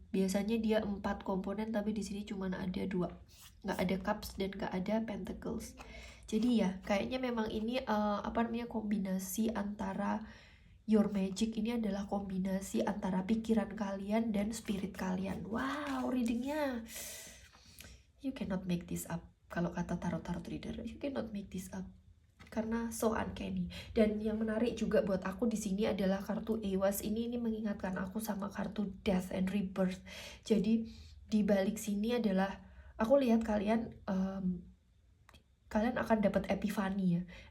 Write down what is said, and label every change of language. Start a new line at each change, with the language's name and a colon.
Indonesian: Biasanya dia 4 komponen, tapi di sini cuma ada 2. Nggak ada cups dan nggak ada pentacles. Jadi ya kayaknya memang ini kombinasi antara
English: your magic
Indonesian: ini adalah kombinasi antara pikiran kalian dan spirit kalian.
English: Wow, readingnya you cannot make this up.
Indonesian: Kalau kata
English: tarot reader, you cannot make this up karena so uncanny.
Indonesian: Dan yang menarik juga buat aku di sini adalah kartu Ewas ini mengingatkan aku sama kartu Death and Rebirth. Jadi di balik sini adalah aku lihat kalian akan dapat epiphany ya.